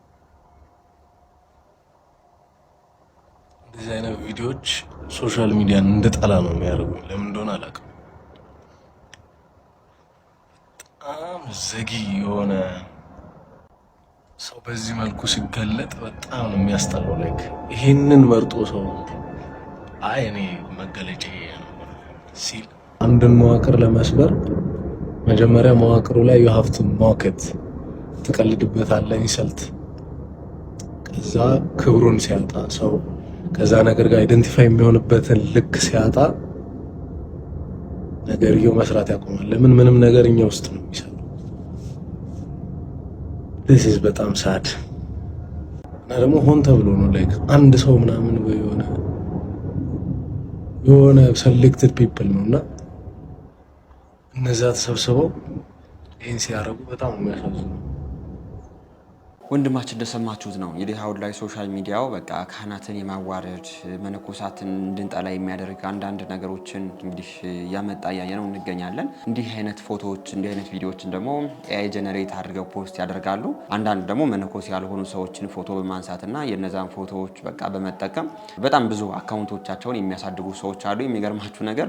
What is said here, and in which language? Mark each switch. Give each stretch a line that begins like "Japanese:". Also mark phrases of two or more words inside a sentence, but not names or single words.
Amharic: እንደዚህ አይነት ቪዲዮዎች ሶሻል ሚዲያን እንደጠላ ነው የሚያደርጉኝ። ለምን እንደሆነ አላውቅም። በጣም ዘጊ የሆነ ሰው በዚህ መልኩ ሲገለጥ በጣም ነው የሚያስጠላው። ላይክ ይሄንን መርጦ ሰው አይ እኔ መገለጫ ሲል አንድን መዋቅር ለመስበር መጀመሪያ መዋቅሩ ላይ
English: you have to mock it
Amharic: ትቀልድበታለህ ኢንሰልት። ከዛ ክብሩን ሲያጣ ሰው ከዛ ነገር ጋር አይደንቲፋይ የሚሆንበትን ልክ ሲያጣ ነገርየው መስራት ያቆማል። ለምን ምንም ነገር እኛ ውስጥ ነው የሚሰራው።
English: this is
Amharic: በጣም ሳድ እና ደግሞ ሆን ተብሎ ነው ላይክ አንድ ሰው ምናምን ወይ የሆነ
English: selected people
Amharic: ነውና እነዛ ተሰብስበው ይሄን ሲያረጉ በጣም የሚያሳዝነው። ወንድማችን እንደሰማችሁት ነው እንግዲህ አሁን ላይ ሶሻል ሚዲያው በቃ ካህናትን የማዋረድ መነኮሳትን እንድንጠላ የሚያደርግ አንዳንድ ነገሮችን እንግዲህ ያመጣ ያየነው እንገኛለን። እንዲህ አይነት ፎቶዎች እንዲህ አይነት ቪዲዮዎችን ደግሞ AI ጀነሬት አድርገው ፖስት ያደርጋሉ። አንዳንድ ደግሞ መነኮስ ያልሆኑ ሰዎችን ፎቶ በማንሳትና የነዛን ፎቶዎች በቃ በመጠቀም በጣም ብዙ አካውንቶቻቸውን የሚያሳድጉ ሰዎች አሉ። የሚገርማችሁ ነገር